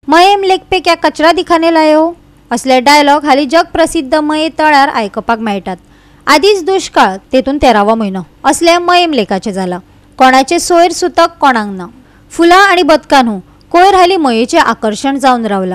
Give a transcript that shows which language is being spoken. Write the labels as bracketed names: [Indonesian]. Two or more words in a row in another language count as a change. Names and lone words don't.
[Hindi] मयेम लेक पे क्या कचरा दिखाने लाए हो [Konkani] असले डायलॉग हाली जग प्रसिद्ध मये तळ्यार आयकपाक मेळटात। आदीच दुष्काळ तेतून 13वो म्हयनो असले मयेम लेकाचे जाला। कोणाचे सोयर सुतक कोणाक ना। फुलां आणि बदकांनू कोयर हाली मयेचे आकर्षण जावन रावला।